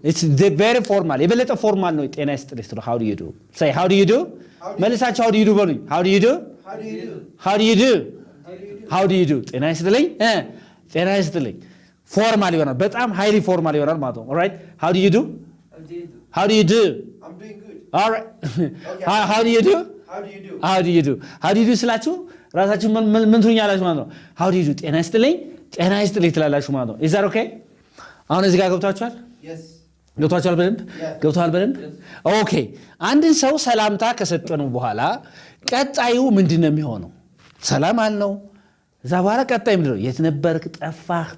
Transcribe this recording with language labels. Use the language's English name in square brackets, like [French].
[English] it's very formal [Amharic] የበለጠ ፎርማል ነው። ጤና ይስጥልኝ ስትሉ [English] how do you do? say how do you do? መልሳችሁ how do you do [Amharic] በሉኝ። [English] how do you do? How do you do? how do you do? How do you do? how do you do? [Amharic] ጤና ይስጥልኝ ጤና ይስጥልኝ ፎርማል ይሆናል። በጣም ሃይሊ ፎርማል ይሆናል ማለት ነው። [English] alright how do you do? how do you do? I'm doing good. all right Okay. how do you do? How do you do? how do you do? how do you do [Amharic] ስላችሁ ራሳችሁ ምን ትሉኛላችሁ ማለት ነው። [English] how do you do? [Amharic] ጤና ይስጥልኝ ትላላችሁ ማለት ነው። [English] is that okay? [Amharic] አሁን እዚህ ጋር ገብታችኋል? Yes. ገብታችኋል በደንብ ገብታችኋል በደንብ ኦኬ። አንድን ሰው ሰላምታ ከሰጠነው በኋላ ቀጣዩ ምንድን ነው የሚሆነው? ሰላም አልነው። እዛ በኋላ ቀጣይ ምንድን ነው? የት ነበርክ? ጠፋህ?